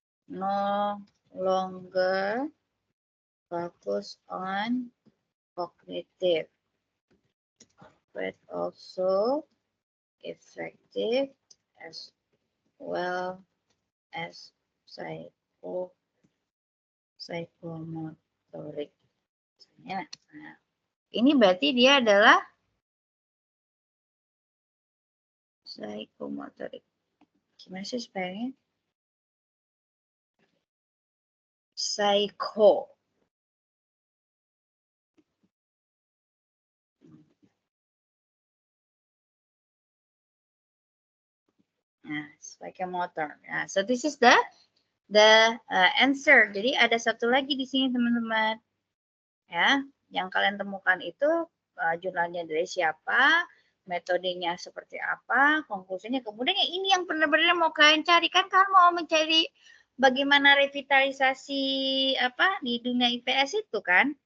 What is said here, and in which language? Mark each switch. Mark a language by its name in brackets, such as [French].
[English] No longer focus on cognitive, but also effective as well as psychomotoric. [Indonesian] Nah, ini berarti dia adalah psychomotoric. Gimana sih spellingnya? [English] Psycho. Nah, psychomotor. Nah, so this is the answer. [Indonesian] Jadi ada satu lagi di sini teman-teman. Ya, yang kalian temukan itu jurnalnya dari siapa, metodenya seperti apa, konklusinya. Kemudian ini yang benar-benar mau kalian cari kan, kalian mau mencari bagaimana revitalisasi apa di dunia IPS itu kan.